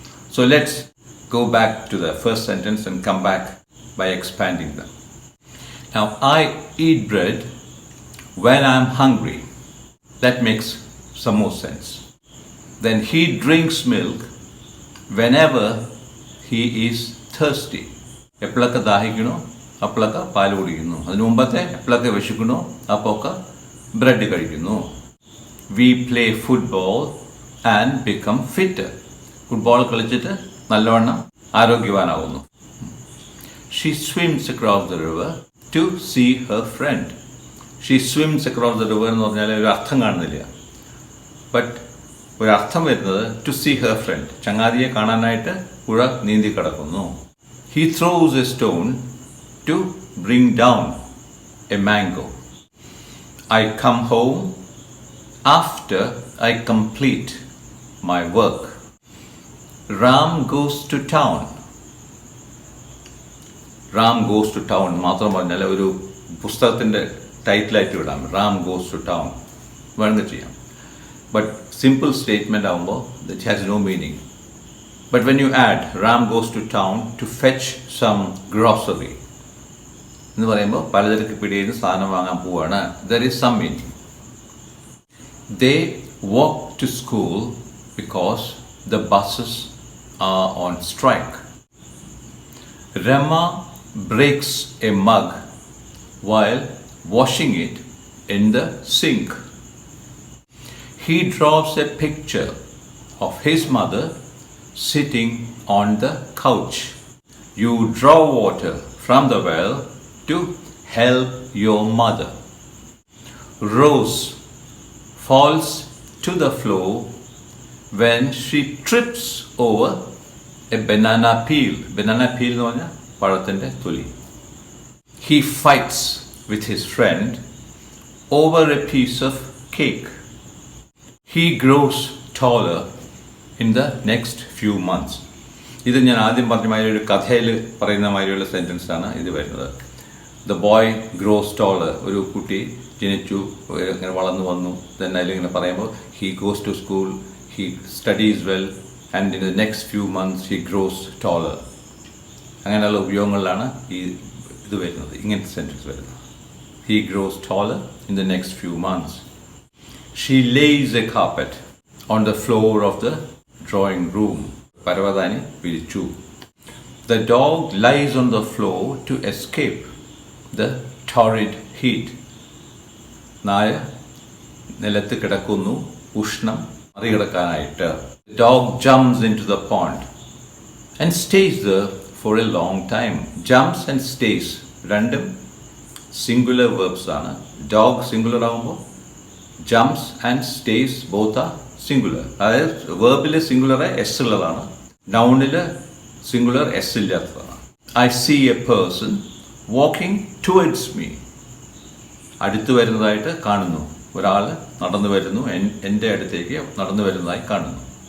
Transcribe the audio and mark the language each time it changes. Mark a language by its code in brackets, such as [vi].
[en] So let's go back to the first sentence and come back by expanding them. Now, I eat bread when I'm hungry. That makes some more sense. Then he drinks milk whenever he is thirsty. [ml] എപ്പോഴൊക്കെ ദാഹിക്കണോ അപ്പോഴൊക്കെ പാൽ കുടിക്കുന്നു. അതിനു മുമ്പത്തെ എപ്പോഴൊക്കെ വിശക്കണോ അപ്പോഴൊക്കെ bread കഴിക്കുന്നു. [en] We play football and become fitter. [ml] Football കളിച്ചിട്ട് നല്ലവണ്ണം ആരോഗ്യവാനാവുന്നു. [en] She swims across the river to see her friend. She swims across the river [ml] എന്ന് പറഞ്ഞാൽ ഒരു അർത്ഥം കാണുന്നില്ല. ബട്ട് ഒരർത്ഥം വരുന്നത് [en] to see her friend. [ml] ചങ്ങാതിയെ കാണാനായിട്ട് പുഴ നീന്തി കിടക്കുന്നു. [en] He throws a stone to bring down a mango. I come home after I complete my work. Ram goes to town. Ram goes to town [ml] മാത്രം പറഞ്ഞാൽ ഒരു പുസ്തകത്തിൻ്റെ ടൈറ്റിലായിട്ട് വിടാം. [en] Ram goes to town [ml] വേണമെങ്കിൽ ചെയ്യാം. [en] But simple statement ആകുമ്പോൾ that has no meaning. But when you add Ram goes to town to fetch some grocery [ml] എന്ന് പറയുമ്പോൾ പലചരക്ക് പിടിയിൽ നിന്ന് സാധനം വാങ്ങാൻ പോവാണ്. [en] There is some meaning. They walk to school because the buses are on strike. Rama breaks a mug while washing it in the sink. He draws a picture of his mother sitting on the couch. You draw water from the well to help your mother. Rose falls to the floor when she trips over a banana peel. [ml] Banana peel എന്ന് പറഞ്ഞാൽ പഴത്തിൻ്റെ തൊലി. [en] He fights with his friend over a piece of cake. He grows taller in the next few months. [ml] ഇത് ഞാൻ ആദ്യം പറഞ്ഞ മാതിരി ഒരു കഥയിൽ പറയുന്ന മാതിരിയുള്ള സെൻറ്റൻസ് ആണ് ഇത് വരുന്നത്. [en] The boy grows taller. [ml] ഒരു കുട്ടി ജനിച്ചു, ഇങ്ങനെ വളർന്നു വന്നു. [en] then [ml] അതിലിങ്ങനെ പറയുമ്പോൾ [en] he goes to school, he studies well, and in the next few months he grows taller. [ml] അങ്ങനെയുള്ള ഉപയോഗങ്ങളിലാണ് ഈ ഇത് വരുന്നത്, ഇങ്ങനത്തെ സെൻറ്റൻസ് വരുന്നത്. [en] He grows taller in the next few months. She lays a carpet on the floor of the drawing room. [ml] പരവതാനി വിരിച്ചു. [en] The dog lies on the floor to escape the torrid heat. [ml] നായ നിലത്ത് കിടക്കുന്നു ഉഷ്ണം മറികടക്കാനായിട്ട്. [en] The dog jumps into the pond and stays there for a long time. Jumps and stays രണ്ടും singular verbs ആണ്. Dog singular ആകുമ്പോൾ jumps and stays both are singular. [ml] അതായത് വേർബിൽ singular S ഉള്ളതാണ്, നൗണിൽ singular S ഇല്ലാത്തതാണ്. [en] I see a person walking towards me. [ml] അടുത്ത് വരുന്നതായിട്ട് കാണുന്നു. ഒരാൾ നടന്നു വരുന്നു, എൻ്റെ അടുത്തേക്ക് നടന്നു വരുന്നതായി കാണുന്നു.